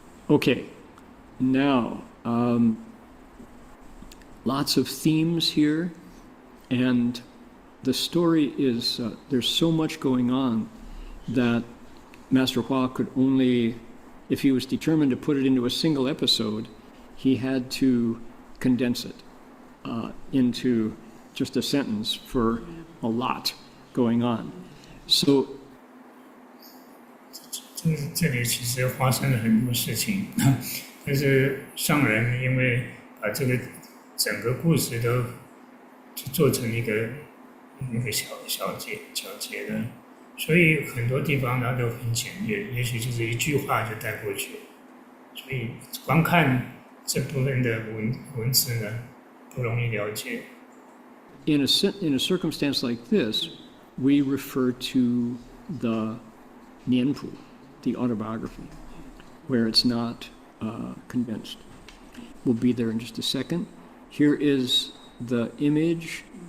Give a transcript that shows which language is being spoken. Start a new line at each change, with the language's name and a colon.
English: Okay, now lots of themes here, and the story is, there's so much going on that Master Hua could only, if he was determined to put it into a single episode, he had to condense it. into just a sentence for a lot going on. So
Chinese: 这里其实发生了很多事情，但是上人因为把这个整个故事都做成一个小节的，所以很多地方它都很简略，也许就是一句话就带过去，所以光看这部分的文字呢，不容易了解。
English: in a circumstance like this, we refer to the Nianpu, the autobiography, where it's not condensed. We'll be there in just a second. Here is the image.